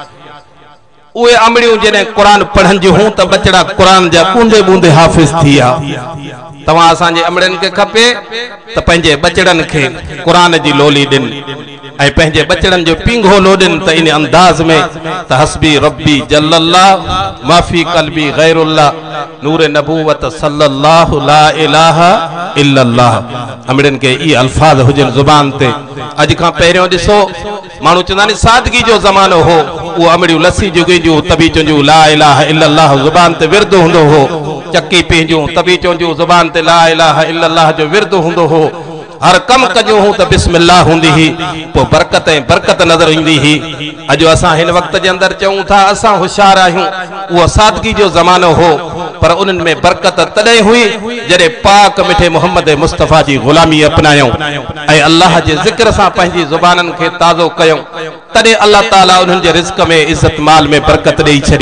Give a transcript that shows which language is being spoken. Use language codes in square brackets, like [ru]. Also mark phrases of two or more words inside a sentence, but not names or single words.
[sd] उहे अमड़ियूं जॾहिं क़ुरान पढ़नि हूं त बचड़ा क़ुरान जा बूंदे बूंदे हाफ़िज़ थी विया। तव्हां असांजे अमड़नि खे खपे त पंहिंजे बचड़नि खे क़ुरान जी लोली ॾिन ऐं पंहिंजे बचड़नि जो पींघो लोॾिन त इन अंदाज़ में त [ar] حسبي ربي جل الله ما في قلبي غير الله نور نبوت صلى الله لا إله إلا الله. [sd] अमड़नि खे इहे अल्फाज़ हुजनि ज़ुबान ते। अॼु खां पहिरियों ॾिसो माण्हू चवंदा आहिनि सादगी जो ज़मानो हो उहो अमड़ियूं लस्सी जुगिंदियूं तबी चवंदियूं [ar] لا إله إلا الله [sd] ज़ुबान ते विर्द हूंदो हो। चकी पींदियूं तबी चवंदियूं ज़ुबान ते [ar] لا إله إلا الله [sd] जो विर्द हूंदो हो। हर कम कजूं हूं त बिस्मिल्लाह हूंदी ही पोइ बरकत ऐं बरकत नज़र ईंदी ही। अॼु असां हिन वक़्त जे अंदरि चऊं था असां होशियार आहियूं उहो सादगी जो ज़मानो हो पर उन्हनि में बरकत तॾहिं हुई जॾहिं पाक मिठे मोहम्मद मुस्तफ़ा जी ग़ुलामी अपनायूं ऐं अल्लाह जे ज़िक्र सां पंहिंजी ज़ुबाननि खे ताज़ो कयूं तॾहिं अल्लाह ताला उन्हनि जे रिज़्क़ में इज़त माल में बरकत ॾेई छॾी।